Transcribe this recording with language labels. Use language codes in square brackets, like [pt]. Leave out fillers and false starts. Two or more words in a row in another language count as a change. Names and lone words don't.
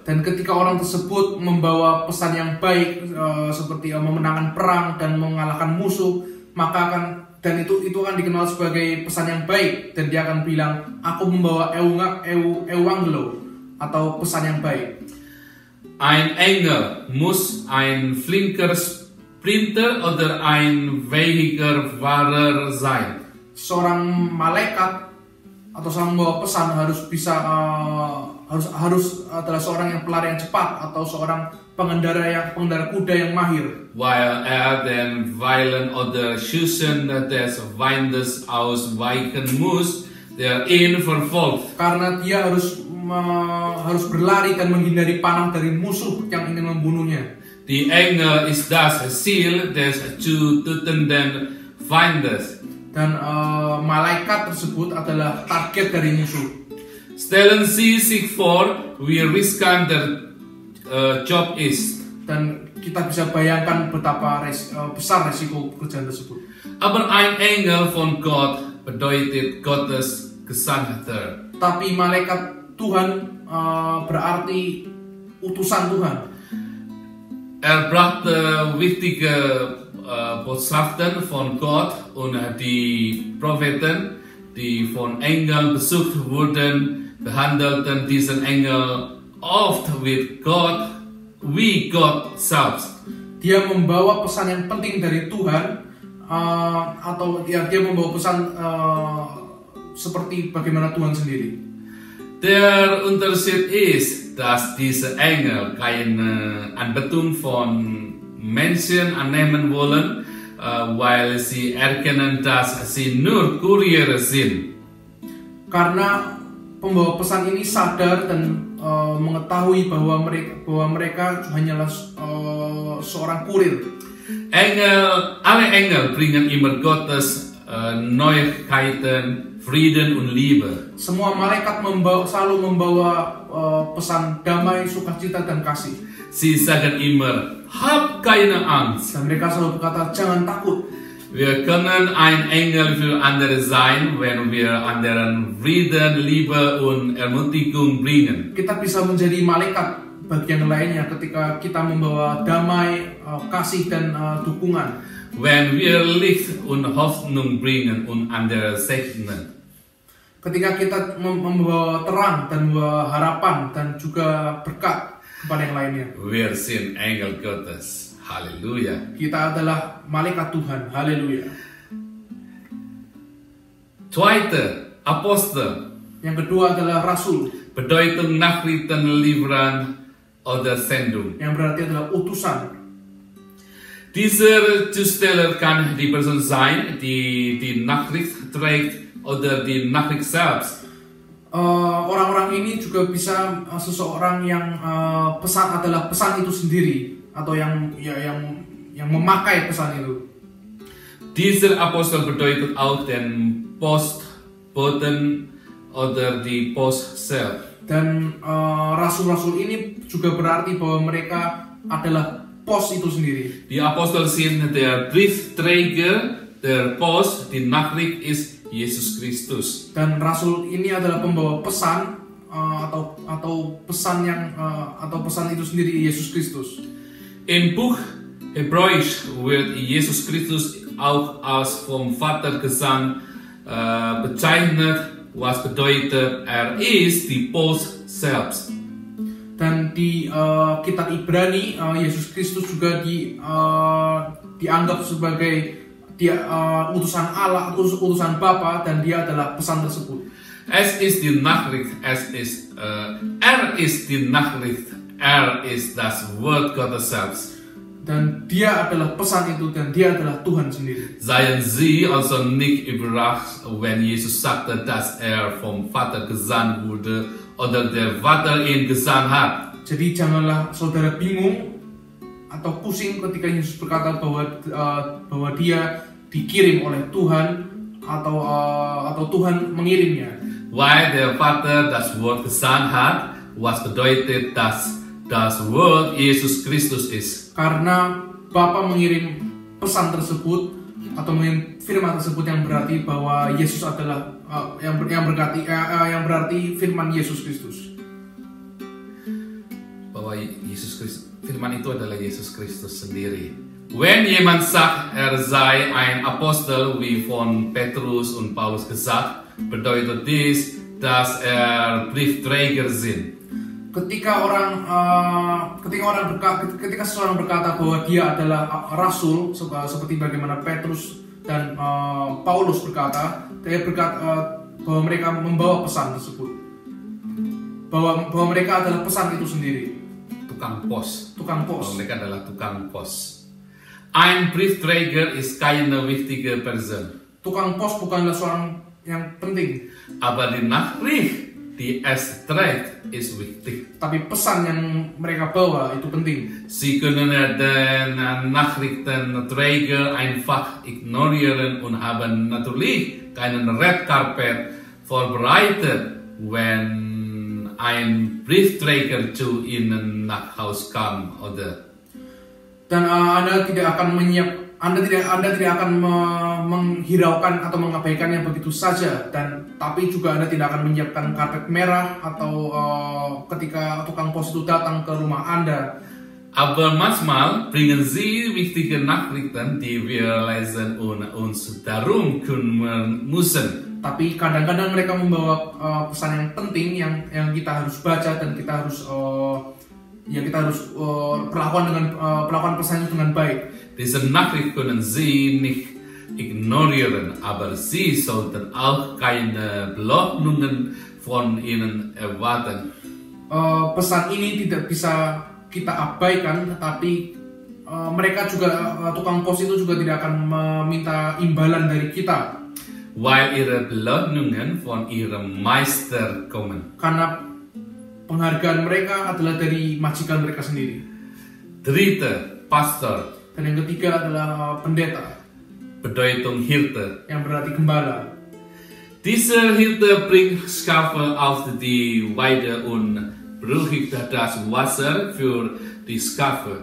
[id] Dan ketika orang tersebut membawa pesan yang baik, seperti memenangkan perang dan mengalahkan musuh, maka dan itu akan dikenal sebagai pesan yang baik, dan dia akan bilang, aku membawa Evangelo atau pesan yang baik. [de] Ein Engel muss ein flinker Sprinter oder ein weicher Fahrer sein. [id] Seorang malaikat atau seorang membawa pesan harus adalah seorang yang pelari yang cepat, atau seorang pengendara kuda yang mahir. [de] Weil den Weilen oder Schüssen des Feindes ausweichen muss, der ihn verfolgt. [id] Karena dia harus berlari dan menghindari panah dari musuh yang ingin membunuhnya. [de] Die Engel ist das Ziel des zu tötenden Feindes. [id] Dan malaikat tersebut adalah target dari musuh. [de] Stellen Sie sich vor, wie riskant der Job ist. [id] Dan kita bisa bayangkan betapa besar resiko pekerjaan tersebut. [de] Aber ein Engel von Gott bedeutet Gottes Gesandter. [id] Tapi malaikat Tuhan berarti utusan Tuhan. [de] Brachte wichtige Botschaften von Gott, und die Propheten, die von Engeln besucht wurden, behandelten diesen Engel oft wie Gott selbst. [id] Dia membawa pesan yang penting dari Tuhan, atau dia membawa pesan seperti bagaimana Tuhan sendiri. [de] Der Unterschied ist, dass diese Engel keine Anbetung von Menschen annehmen wollen, weil sie erkennen, dass sie nur Kurier sind. [id] Karena pembawa pesan ini sadar dan mengetahui bahwa mereka hanyalah seorang kurir. [de] Alle Engel bringen immer Gottes Neuigkeiten, Frieden und Liebe. [id] Semua malaikat selalu membawa pesan damai, sukacita, dan kasih. [de] Sie sagen immer, hab keine Angst. [id] Dan mereka selalu berkata, jangan takut. [de] Wir können ein Engel für andere sein, wenn wir anderen Frieden, Liebe und Ermutigung bringen. [id] Kita bisa menjadi malaikat bagi yang lainnya ketika kita membawa damai, kasih, dan dukungan. [de] Wenn wir Licht und Hoffnung bringen und andere segnen. [id] Ketika kita membawa terang dan membawa harapan dan juga berkat kepada yang lainnya. [de] Wir sind Engel Gottes. Halleluja. [id] Kita adalah malaikat Tuhan. Haleluya. [de] Zweite, Apostel. [id] Yang kedua adalah rasul. [de] Bedeutung Nachrichten liefern oder Sendung. [id] Yang berarti adalah utusan. [de] Dieser Zusteller kann die Person sein, die die Nachricht trägt, oder die Nachricht selbst. [id] Orang-orang ini juga bisa seseorang yang pesan adalah pesan itu sendiri, atau yang memakai pesan itu. [de] Dieser Apostel bedeutet auch den Postboten oder die Post selbst. [id] Dan rasul-rasul ini juga berarti bahwa mereka adalah pos itu sendiri. [de] Die Apostel sind der Briefträger der Post, die Nachricht ist Jesus Kristus. [id] Dan rasul ini adalah pembawa pesan, atau pesan yang atau pesan itu sendiri Yesus Kristus. [de] In Buch Hebräisch wird Jesus Christus auch als vom Vater gesandt bezeichnet, was bedeutet ist die Post selbst. [id] Dan di kitab Ibrani Yesus Kristus juga dianggap sebagai utusan Allah, utusan Bapa, dan dia adalah pesan tersebut. [de] Es ist die Nachricht, ist die Nachricht, ist das Wort Gottes selbst. [id] Dan dia adalah pesan itu, dan dia adalah Tuhan sendiri. [de] Seien Sie also nicht überrascht, wenn Jesus sagte, dass vom Vater gesandt wurde oder der Vater ihn gesandt hat. [id] Jadi janganlah saudara bingung atau pusing ketika Yesus berkata bahwa dia dikirim oleh Tuhan atau Tuhan mengirimnya. [de] Weil der Vater das Wort gesandt hat, was bedeutet, dass das Wort Jesus Christus ist. [id] Karena Bapa mengirim pesan tersebut atau mengirim firman tersebut yang berarti bahwa Yesus adalah yang berarti firman Yesus Kristus. Bahwa Yesus Kristus, firman itu adalah Yesus Kristus sendiri. [de] Wenn jemand sagt, sei ein Apostel, wie von Petrus und Paulus gesagt, bedeutet dies, dass Briefträger sind. [id] Ketika seseorang berkata bahwa dia adalah rasul, seperti bagaimana Petrus dan Paulus berkata bahwa mereka membawa pesan tersebut, bahwa mereka adalah pesan itu sendiri. Tukang pos. Bahwa mereka adalah tukang pos. [de] Ein Briefträger ist keine wichtige Person. [id] Tukang pos bukanlah seorang yang penting. [de] Aber die Nachricht, die es trägt, ist wichtig. [id] Tapi pesan yang mereka bawa itu penting. [de] Sie können den Nachrichtenträger einfach ignorieren und haben natürlich keinen [en] Red Carpet [de] vorbereitet, wenn ein Briefträger zu ihnen nach Haus kam, oder? [id] Dan Anda tidak akan menghiraukan atau mengabaikannya begitu saja, tapi juga Anda tidak akan menyiapkan karpet merah atau ketika tukang pos itu datang ke rumah Anda. [de] Aber manchmal bringen sie wichtige Nachrichten, die wir lesen und uns darum kümmern müssen. [id] Tapi kadang-kadang mereka membawa pesan yang penting yang kita harus baca dan kita harus perlakuan pesan itu dengan baik. [de] Diese Nachricht können Sie nicht ignorieren, aber Sie sollten auch keine Belohnungen von ihnen erwarten. [id] Pesan ini tidak bisa kita abaikan, tetapi mereka juga tukang pos itu juga tidak akan meminta imbalan dari kita. [de] Weil ihre Belohnungen von ihrem Meister kommen. [id] Karena penghargaan mereka adalah dari majikan mereka sendiri. [de] Dritte, Pastor. [id] Dan yang ketiga adalah pendeta. [de] Bedeutung Hirte. [id] Yang berarti gembala. [de] Dieser Hirte bringt Schafe auf die Weide und brüchigt das Wasser für die Schafe.